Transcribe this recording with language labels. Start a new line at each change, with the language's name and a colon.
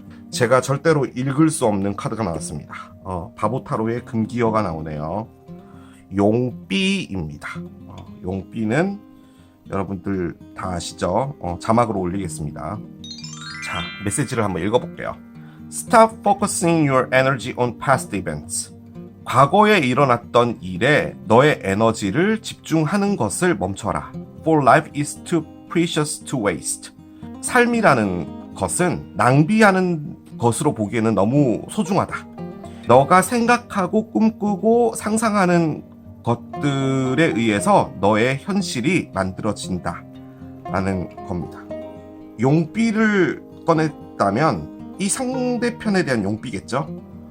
Korean: 제가 절대로 읽을 수 없는 카드가 나왔습니다. 바보 타로의 금기어가 나오네요. 용삐입니다. 용삐는 여러분들 다 아시죠? 자막으로 올리겠습니다. 자, 메시지를 한번 읽어볼게요.
English: Stop focusing your energy on past events.
Korean: 과거에 일어났던 일에 너의 에너지를 집중하는 것을 멈춰라.
English: For life is too precious to waste.
Korean: 삶이라는 것은 낭비하는 것으로 보기에는 너무 소중하다. 너가 생각하고 꿈꾸고 상상하는 것들에 의해서 너의 현실이 만들어진다 라는 겁니다. 용삐를 꺼냈다면 이 상대편에 대한 용삐겠죠?